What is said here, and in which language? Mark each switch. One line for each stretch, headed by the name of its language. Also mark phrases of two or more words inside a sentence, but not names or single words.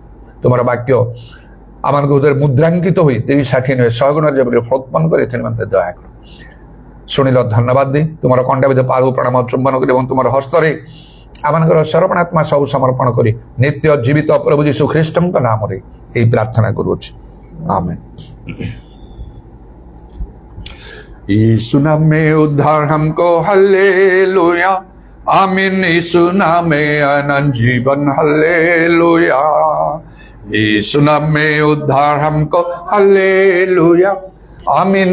Odia: ତୁମର ବାକ୍ୟ ଆମମାନଙ୍କ ହୃଦୟରେ ମୁଦ୍ରାଙ୍କିତ ହୋଇ 30, 60, 90, 100 ଗୁଣରେ ଯେପରି ଫଳୋତ୍ପନ୍ନ କରି ଏଥିନିମନ୍ତେ ଦୟା କର। ଶୁଣିଲ ଧନ୍ୟବାଦ ଦେଇ ତୁମର କଣ୍ଠାବିଧ ପାଦକୁ ପ୍ରଣାମ ଚୁମ୍ବନ କରି ଏବଂ ତୁମର ହସ୍ତରେ ଆମମାନଙ୍କର ସରପଣାତ୍ମା ସବୁ ସମର୍ପଣ କରି ନିତ୍ୟ ଜୀବିତ ପ୍ରଭୁ ଯୀଶୁ ଖ୍ରୀଷ୍ଟଙ୍କ ନାମରେ ଏହି ପ୍ରାର୍ଥନା କରୁଅଛି, ଆମେନ୍।
Hindi: यीशु नाम में उद्धार हमको, हालेलुया, आमीन। यीशु नाम में अनंत जीवन, हालेलुया। यीशु नाम में उद्धार हमको, हालेलुया, आमीन।